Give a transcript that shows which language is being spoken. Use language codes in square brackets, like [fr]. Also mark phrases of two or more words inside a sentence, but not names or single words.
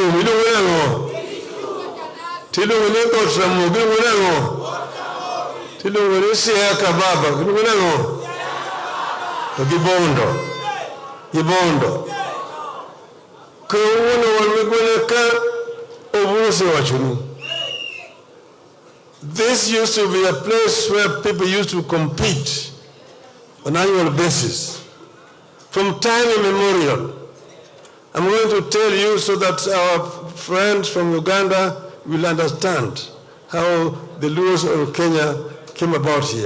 [luo] Iluongo nang'o? Tiluongo ni kotramo. Iluongo nang'o? Tiluongo ni Siaya kababa. Iluongo nang'o? To gibondo. Kawuono wan migwena ka obuso wachonu. [en] This used to be a place where people used to compete on an annual basis. From time immemorial. I'm going to tell you so that our friends from Uganda will understand how the Luos of Kenya came about here.